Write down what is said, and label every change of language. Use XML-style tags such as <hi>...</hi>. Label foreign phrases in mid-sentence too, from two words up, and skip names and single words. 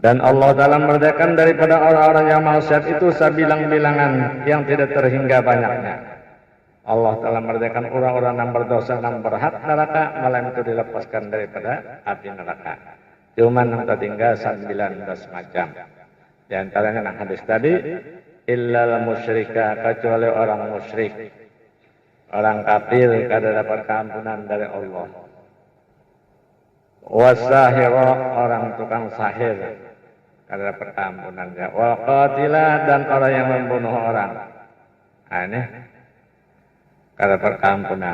<id>Dan Allah Ta'ala merdekakan daripada orang-orang yang maksiat itu sebilang-bilangan yang tidak terhingga banyaknya. Allah Ta'ala merdekakan orang-orang yang berdosa dan berhak neraka, malam itu dilepaskan daripada api neraka. Cuman yang tertinggal 19 macam. Di antaranya hadis tadi,</id> <ar>إلا المشرك,</ar> <id>kecuali orang musyrik, orang kafir kada dapat keampunan dari Allah. Wasahira, orang tukang sahir, kada dapat keampunannya.</id> <ar>والقاتلة,</ar> <id>dan orang yang membunuh orang. Nah, ini kada dapat keampunan.</id>